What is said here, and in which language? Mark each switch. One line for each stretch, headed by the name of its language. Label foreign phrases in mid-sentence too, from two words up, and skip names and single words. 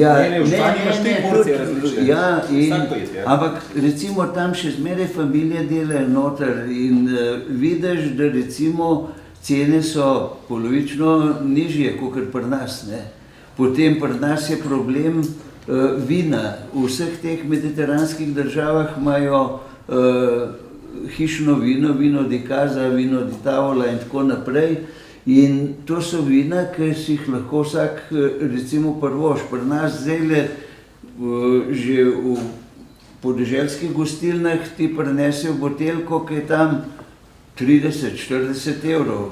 Slovenian: Ja, ampak recimo tam še zmeraj familije delajo noter in vidiš, da recimo cene so polovično nižje, kot pri nas. Potem pri nas je problem vina. V vseh teh mediteranskih državah imajo hišno vino,
Italian: vino di casa, vino di tavola
Slovenian: in tako naprej. In to so vina, ki si jih lahko vsak recimo prvoš. Pri nas zdajle že v podeželskih gostilnah ti prinesejo botelko, ki je tam 30-40 evrov.